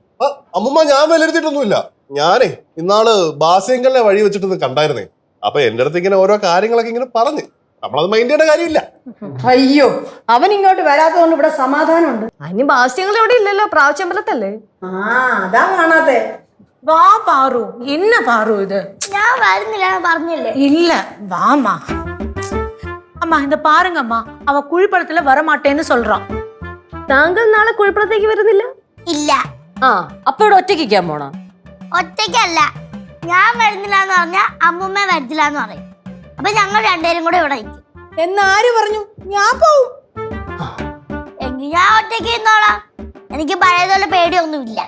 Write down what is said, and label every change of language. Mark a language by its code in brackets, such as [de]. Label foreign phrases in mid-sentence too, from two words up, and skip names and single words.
[ml] അമ്മൂമ്മ, ഞാൻ വിലയിരുത്തിയിട്ടൊന്നുമില്ല. ഞാനേ ഇന്നാള് ബാസ്യങ്കലിനെ വഴി വെച്ചിട്ട് കണ്ടായിരുന്നേ. അപ്പൊ എന്റെ അടുത്ത് ഇങ്ങനെ ഓരോ കാര്യങ്ങളൊക്കെ ഇങ്ങനെ പറഞ്ഞ് നമ്മളത് മൈൻഡ് ചെയ്യേണ്ട കാര്യമില്ല. അയ്യോ, അവൻ ഇങ്ങോട്ട് വരാത്തതുകൊണ്ട് ഇവിടെ സമാധാനമുണ്ട്. അതിന് ബാസ്യങ്ങൾ ഇവിടെ ഇല്ലല്ലോ, പ്രാവശ്യമ്പലത്തല്ലേ. അതാ കാണാത്തെ. [ta] வா பாரு. என்ன பாரு இது? [ml] ഞാൻ വരുന്നില്ല പറഞ്ഞില്ലേ? [ta] இல்ல, வாமா. அம்மா இந்த பாருங்க அம்மா, அவ குழிப்பழத்துல வரமாட்டேன்னு சொல்றான். [ml] താങ്കൾ നാളെ കുഴിപ്പുറത്തേക്ക് വരുന്നില്ല? ഇല്ല. ആ അപ്പൊ ഇവിടെ ഒറ്റയ്ക്കാൻ പോണോ? ഒറ്റയ്ക്കല്ല, ഞാൻ വരുന്നില്ല എന്ന് പറഞ്ഞാൽ അമ്മൂമ്മ വരത്തില്ല എന്ന് പറയും. അപ്പൊ ഞങ്ങൾ രണ്ടുപേരും കൂടെ ഇവിടെ നിൽക്കും. എന്നാര് പറഞ്ഞു? ഞാൻ പോവും. എങ്കിൽ ഞാൻ ഒറ്റയ്ക്ക് നിന്നോളാം. എനിക്ക് പഴയതുപോലെ പേടിയൊന്നുമില്ല.